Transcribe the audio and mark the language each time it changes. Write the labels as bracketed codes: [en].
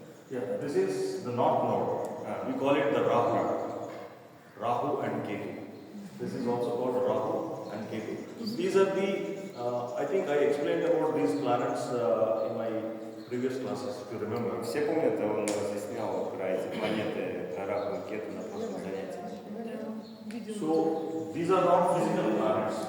[en] Yeah, this is the north node. We call it the Rahu and Ketu. This is also called Rahu and Ketu. These are the, I think I explained about these planets in my previous classes, if you remember. [ru] Все помнят, он разъяснял про эти планеты, про Раху и Кету на прошлом занятии. [en] So, these are not physical planets.